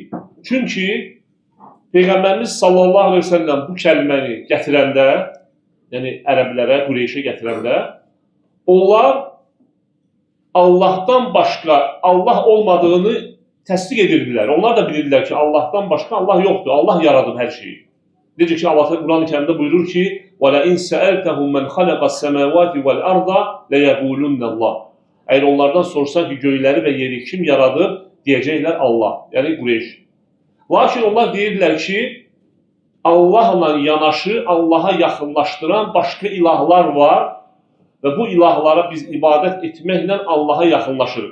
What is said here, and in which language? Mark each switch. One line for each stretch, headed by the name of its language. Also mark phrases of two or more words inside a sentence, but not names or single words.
Azerbaijani: Çünki Peyğəmbərimiz
Arabic: صلى الله عليه وسلم
Azerbaijani: bu kəlməni gətirəndə, yəni ərəblərə, Qureyşə gətirəndə, onlar Allahdan başqa Allah olmadığını təsdiq edirdilər. Onlar da bilirdilər ki, Allahdan başqa Allah yoxdur. Allah yaradıb hər şeyi. Necə ki, Allah Quran-ı Kərimdə buyurur ki,
Arabic: وَلَئِنْ سَأَلْتَهُمْ مَنْ خَلَقَ السَّمَاوَاتِ وَالْأَرْضَ لَيَقُولُنَّ اللّٰهِ
Azerbaijani: Əgər onlardan sorsan ki, göyləri və yeri kim yaradıb, deyəcəklər Allah, yəni Qureyş. Lakin onlar deyirdilər ki, Allahla yanaşı, Allaha yaxınlaşdıran başqa ilahlar var və bu ilahlara biz ibadət etməklə Allaha yaxınlaşırıq.